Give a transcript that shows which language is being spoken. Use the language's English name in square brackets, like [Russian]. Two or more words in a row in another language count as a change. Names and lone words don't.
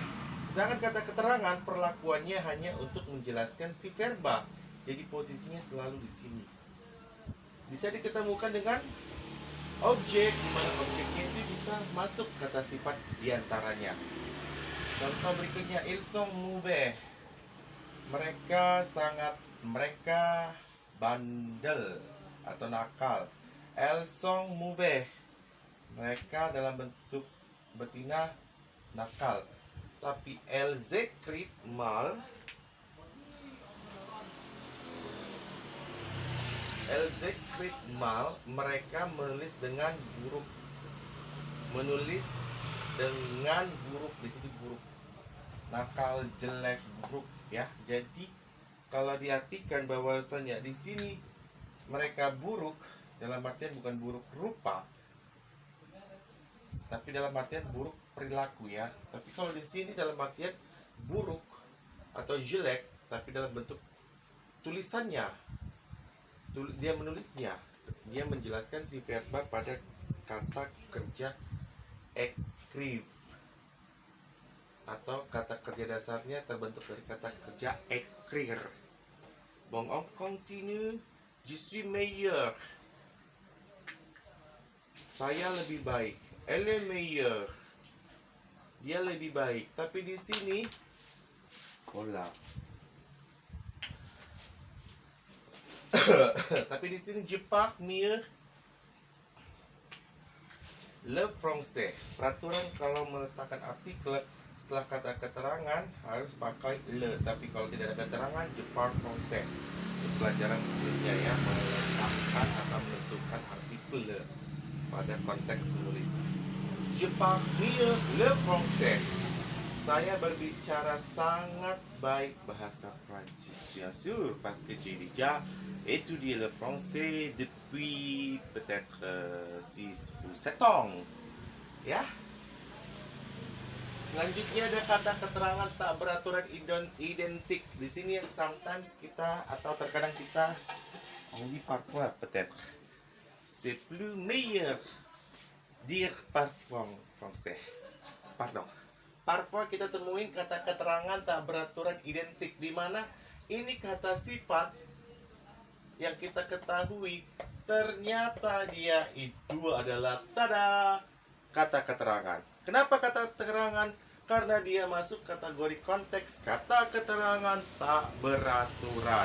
[Indonesian] Sedangkan kata keterangan perlakuannya hanya untuk menjelaskan si verba. Jadi posisinya selalu di sini. Bisa diketemukan dengan objek, di mana objeknya itu bisa masuk kata sifat diantaranya. Contoh berikutnya, [French] ils sont mauvais. [Indonesian] Mereka bandel atau nakal. [French] Elles sont mauvais. [Indonesian] Mereka dalam bentuk betina nakal. [French] Tapi elles écrivent mal. Elles écrivent mal. [Indonesian] Mereka menulis dengan buruk. Menulis dengan buruk, di sini buruk. nakal, jelek, buruk ya. Jadi kalau diartikan bahwasanya di sini mereka buruk dalam artian bukan buruk rupa, tapi dalam artian buruk perilaku ya. Tapi kalau di sini dalam artian buruk atau jelek, tapi dalam bentuk tulisannya, dia menulisnya, dia menjelaskan si verba pada kata kerja ekriv, atau kata kerja dasarnya terbentuk dari kata kerja écrire. [French] Bon, on continue. Je suis meilleur. [Indonesian] Saya lebih baik. [French] Elle est meilleure. [Indonesian] Dia lebih baik. Tapi di sini, hola. Tapi di sini [French] je parle mieux le français. [Indonesian] Peraturan kalau meletakkan artikel setelah kata keterangan harus pakai le. Tapi kalau tidak ada keterangan, [French] je parle français. [Indonesian] Itu pelajaran sebelumnya ya, meletakkan atau menentukan artikel le pada konteks menulis. [French] Je parle mieux le français. [Indonesian] Saya berbicara sangat baik bahasa Prancis, [French] bien sûr, parce que j'ai déjà étudié le français depuis peut-être 6 ou 7 ans. [Indonesian] Ya. Selanjutnya ada kata keterangan tak beraturan identik. Di sini yang sometimes kita atau terkadang kita [French] oui parfois peut-être c'est plus meilleur dire parfois français. Pardon. [Indonesian] Parfois kita temuin kata keterangan tak beraturan identik, di mana ini kata sifat yang kita ketahui ternyata dia itu adalah tada kata keterangan. Kenapa kata keterangan? Karena dia masuk kategori konteks kata keterangan tak beraturan.